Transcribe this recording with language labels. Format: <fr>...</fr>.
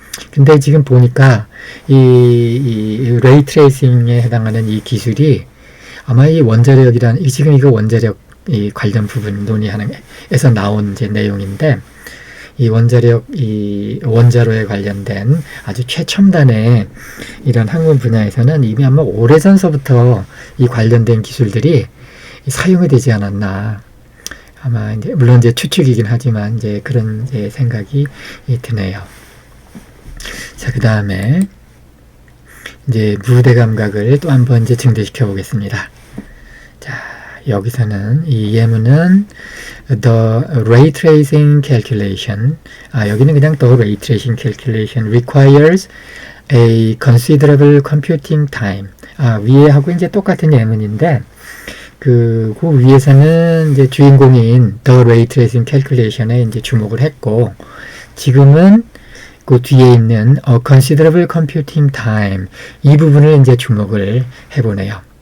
<ko>근데 지금 보니까 이 레이 트레이싱에 해당하는 이 기술이 아마 이 원자력이란, 지금 이거 원자력 이 관련 부분 논의하는 에서 나온 이제 내용인데, 이 원자로에 관련된 아주 최첨단의 이런 학문 분야에서는 이미 아마 오래전서부터 이 관련된 기술들이 사용이 되지 않았나. 아마 이제 물론 이제 추측이긴 하지만 이제 그런 이제 생각이 드네요. 자, 그 다음에 이제 무대 감각을 또 한번 이제 증대시켜 보겠습니다. 자, 여기서는 이 예문은</ko> <en>The ray tracing calculation,</en> <ko>여기는 그냥</ko> <en>The ray tracing calculation requires a considerable computing time.</en> <ko>위에 하고 이제 똑같은 예문인데, 그 위에서는 이제 주인공인 The ray tracing calculation에 이제 주목을 했고, 지금은 그 뒤에 있는 considerable computing time, 이 부분을 이제 주목을 해보네요.</ko>